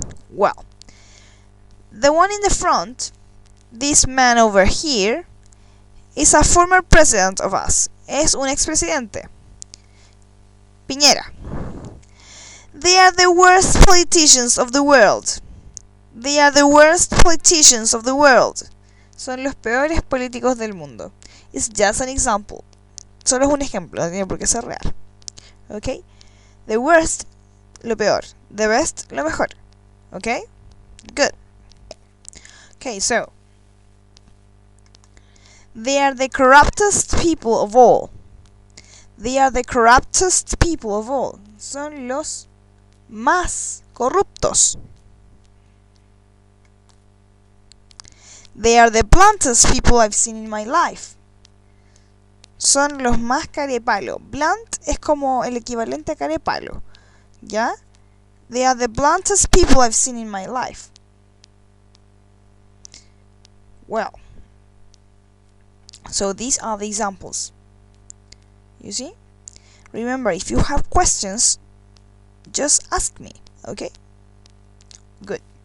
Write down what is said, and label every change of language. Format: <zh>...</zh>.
<en>Well, the one in the front, this man over here, is a former president of us.</en> <es>Es un expresidente. Piñera.</es> <en>They are the worst politicians of the world. They are the worst politicians of the world.</en> <es>Son los peores políticos del mundo.</es> <en>It's just an example.</en> <es>Solo es un ejemplo, no tiene por qué ser real.</es> <en>Okay? The worst,</en> <es>lo peor.</es> <en>The best,</en> <es>lo mejor.</es> <en>Okay? Good. Okay, so. They are the corruptest people of all. They are the corruptest people of all.</en> <es>Son los más corruptos.</es> <en>They are the bluntest people I've seen in my life.</en> <es>Son los más carepalo. Blunt es como el equivalente a carepalo. ¿Ya?</es> <en>They are the bluntest people I've seen in my life. Well. So these are the examples. You see? Remember, if you have questions, just ask me, okay? Good.</en>